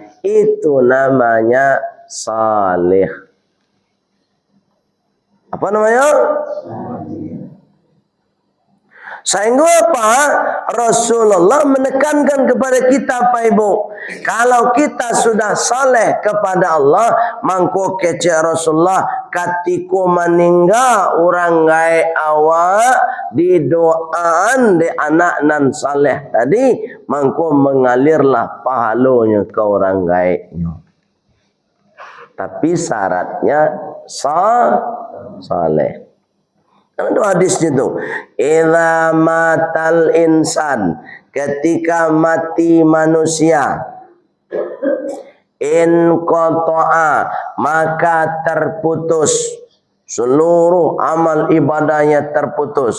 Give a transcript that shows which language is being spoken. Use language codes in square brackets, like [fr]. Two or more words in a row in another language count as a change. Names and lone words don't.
[id] Itu namanya salih. Apa namanya? Sehingga apa? Rasulullah menekankan kepada kita Pak Ibu, kalau kita sudah saleh kepada Allah, [min] mangko kece Rasulullah katiko meninggal orang gai awak di doaan di anak nan saleh tadi, mangko mengalirlah pahalonya ke orang gainya. [id] Tapi syaratnya saleh. Itu hadisnya tu. [ar] إذا مات الإنسان, [id] ketika mati manusia, [ar] انقطع, [id] maka terputus seluruh amal ibadahnya, terputus.